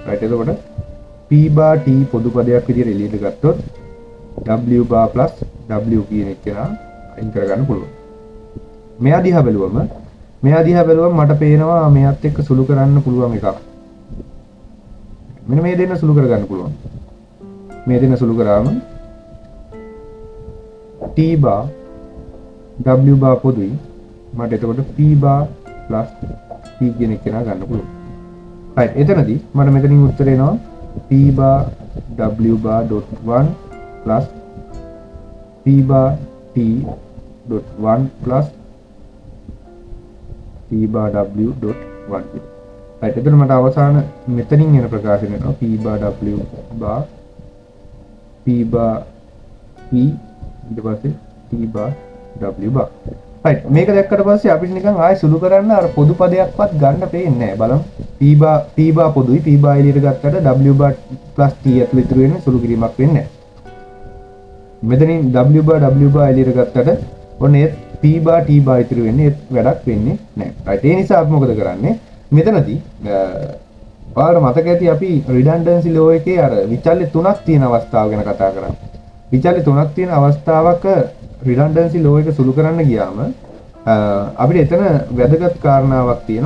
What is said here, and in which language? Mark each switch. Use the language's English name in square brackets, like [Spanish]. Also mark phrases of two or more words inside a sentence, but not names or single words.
[Sinhala] right එතකොට [English] p bar t [Sinhala] පොදු පදයක් විදිහට එළියට ගත්තොත් [English] w bar plus w [Sinhala] කියන එක නා අයින් කරගන්න පුළුවන්. මෙයා දිහා බැලුවම මට පේනවා මෙයත් එක්ක සුළු කරන්න පුළුවන් එකක්. මෙන්න මේ දෙන්න සුළු කරගන්න පුළුවන්. මේ දෙන්න සුළු කරාම [English] t bar w bar [Sinhala] පොදුයි. මට එතකොට [English] p bar plus p [Sinhala] කියන එක නා ගන්න පුළුවන්. right එතනදී මට මෙතනින් උත්තර එනවා [English] p bar w bar dot 1 plus p bar t dot 1 plus p bar w dot 1 [Sinhala] කියලා. right එතන මට අවසාන මෙතනින් එන ප්‍රකාශනය වෙනවා [English] p bar w bar p bar p [Sinhala] ඊට පස්සේ [English] t bar w bar. [Sinhala] right මේක දැක්කට පස්සේ අපිට නිකන් ආයෙ සුළු කරන්න අර පොදු පදයක්වත් ගන්න පේන්නේ නැහැ. බලමු [English] p bar [Sinhala] පොදුයි. [English] p bar [Sinhala] එළියට ගත්තට [English] w bar plus t [Sinhala] ඇතුළේ ඉතුරු වෙන්නේ සුළු කිරීමක් වෙන්නේ නැහැ. මෙතනින් [English] w bar [Sinhala] එළියට ගත්තට ඔන්න ඒ [English] p bar t bar [Sinhala] ඉතුරු වෙන්නේ වැඩක් වෙන්නේ නැහැ. right ඒ නිසා අපි මොකද කරන්නේ? මෙතනදී ඔයාලට මතක ඇති අපි [English] redundancy law [Sinhala] එකේ අර විචල්්‍ය තුනක් තියෙන අවස්ථාව ගැන කතා කරා. විචල්්‍ය තුනක් තියෙන අවස්ථාවක [English] redundancy law [Sinhala] එක සුළු කරන්න ගියාම අපිට එතන වැදගත් කාරණාවක් තියෙනවා.